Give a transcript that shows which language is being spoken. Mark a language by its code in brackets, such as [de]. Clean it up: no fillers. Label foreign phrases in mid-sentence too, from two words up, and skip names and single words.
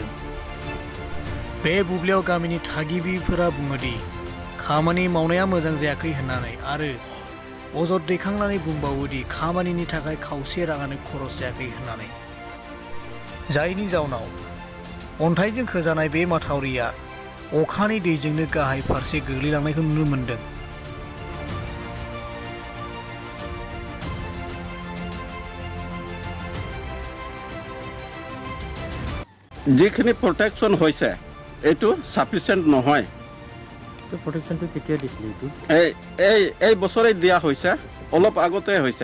[brx] बे बुब्लियाव गामिनि थागिबिफोरा बुङोदि खामानि मावनाया मोजां जायाखै होननानै आरो अजद दैखांनानै बुंबावोदि खामानिनि थाखाय खावसे राङानो खरस जायाखै होननानै। जायनि जाउनाव अन्थाइजों खोजानाय बे माथावरिया अखानि दैजोंनो गाहाय फारसे गोग्लैलांनायखौ नुनो मोन्दों। [as] যিখিনি প্ৰটেকশ্যন হৈছে এইটো সাফিচিয়েণ্ট নহয়। প্ৰটেকশ্যনটো কেতিয়া দিছিলে? এই বছৰে দিয়া হৈছে, অলপ আগতে হৈছে।